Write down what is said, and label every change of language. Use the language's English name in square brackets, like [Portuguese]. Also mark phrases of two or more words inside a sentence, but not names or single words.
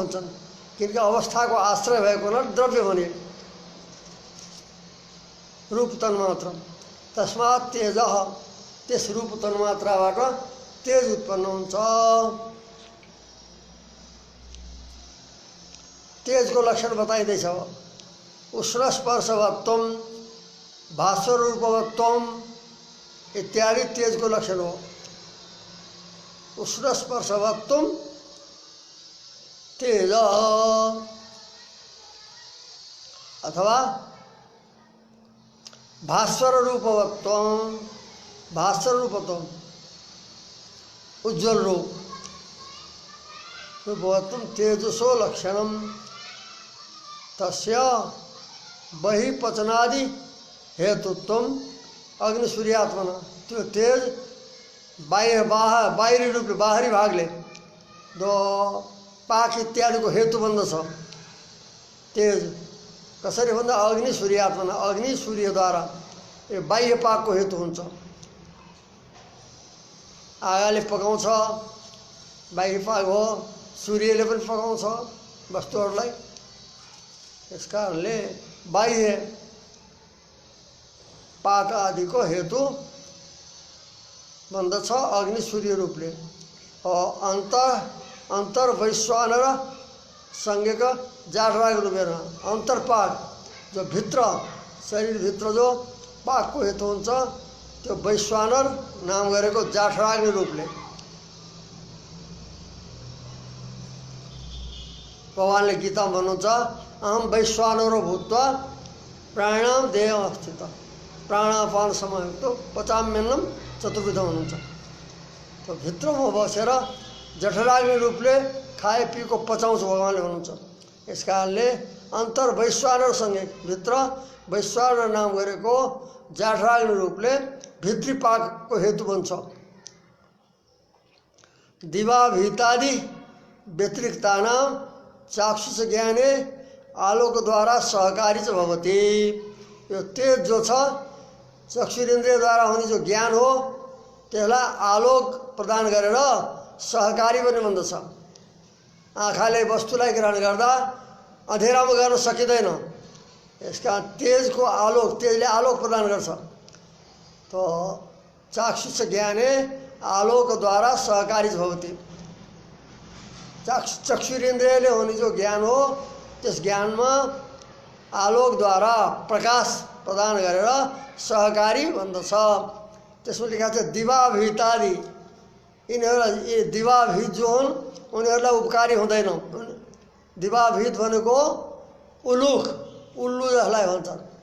[Nepali] किनकि अवस्थाको आश्रय भएको हुनाले द्रव्य भने रूप तन्मात्र [Sanskrit] तस्मात् तेज [Nepali] त्यस रूप तन्मात्राबाट तेज उत्पन्न हुन्छ। तेजको लक्षण बताइँदैछ। [Sanskrit] उष्णस्पर्शवत्वम भास्वरूपवत्वम [Nepali] इत्यादि तेजको लक्षण हो। [Sanskrit] उष्णस्पर्शवत्वम तेज अथवा भास्वर रूपवत्वम उज्ज्वल रूपवत्वम तेजसो लक्षणम तस्य बहिपचनादि हेतुत्वम अग्निसूर्यात्मना। [Nepali] त्यो तेज बाहिरी रूपले बाहरी भागले दो पाक इत्यादिको हेतु बन्दछ। तेज कसरी भन्दा अग्निसूर्यात्मना अग्नि सूर्यद्वारा यो बाह्य पाकको हेतु हुन्छ। आगाले पकाउँछ बाह्य पाक हो, सूर्यले पनि पकाउँछ वस्तुहरूलाई। यस कारणले बाह्य पाक आदिको हेतु बन्दछ अग्नि सूर्य रूपले। [Sanskrit] अंतर वैश्वानर संज्ञक जाठराग रूपेण अंतरपाक [Nepali] जो भित्र शरीर भित्र जो पाकको हेतु हुन्छ त्यो वैश्वानर नाम गरेको जाठराग्नि रूपले। भगवानले गीतामा भन्नुहुन्छ [Sanskrit] अहम वैश्वानरो भूत्वा प्राणाम देह अवस्थित प्राणापान समयुक्त पचाम्यन्नम चतुर्विधम [Nepali] हुनुहुन्छ। त्यो भित्रमा बसेर जठराग्नि रूपले खाए पिएको पचाउँछ भगवानले भन्नुहुन्छ। यस कारणले अन्तर वैश्वानरसँगै भित्र वैश्वानर नाम गरेको जाठराग्नि रूपले भित्री पाकको हेतु बन्छ। [Sanskrit] दिवाभितादि व्यतिरिक्तानां चाक्षुष ज्ञाने आलोकद्वारा सहकारी च भवति। [Nepali] यो तेज जो छ चक्षुरेन्द्रियद्वारा हुने जो ज्ञान हो त्यसलाई आलोक प्रदान गरेर सहकारी पनि बन्दछ। आँखाले वस्तुलाई ग्रहण गर्दा अँधेरामा गर्न सकिँदैन। यसका तेजको आलोक तेजले आलोक प्रदान गर्छ। [Sanskrit] तो चाक्षुष ज्ञाने आलोकद्वारा सहकारी भवति। [Nepali] चक्षुरेन्द्रियले हुने जो ज्ञान हो त्यस ज्ञानमा आलोकद्वारा प्रकाश प्रदान गरेर सहकारी बन्दछ। त्यसमा लेखा छ दिवाभितादि यिनीहरू दिवाभित जो हुन् उनीहरूलाई उपकारी हुँदैन। दिवाभित भनेको उलुक उल्लु जसलाई भन्छन्।